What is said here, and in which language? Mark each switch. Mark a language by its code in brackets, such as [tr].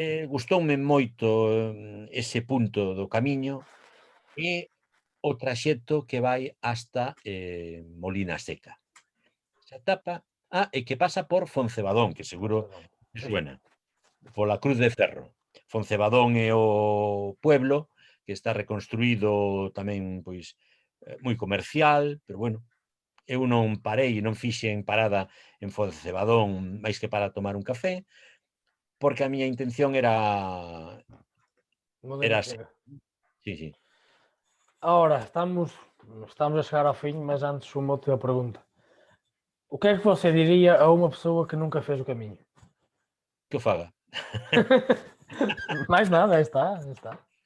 [gl] Gustoume moito ese punto do camiño e o traxecto que vai hasta Molina Seca. Esa etapa e que pasa por Foncebadón, que seguro que [pt] Sim, sim. [gl] suena, pola Cruz de Ferro. Foncebadón é o pueblo que está reconstruído tamén, pois, moi comercial, pero bueno, eu non parei, non fixen parada en Foncebadón máis que para tomar un café, porque a miña intención era Molina se Seca. sí, sí. [pt] Ora, estamos a chegar ao fim, mas antes uma última pergunta. O que é que você diria a uma pessoa que nunca fez o caminho? [gl] Que o faga. Mais nada, aí está, aí está.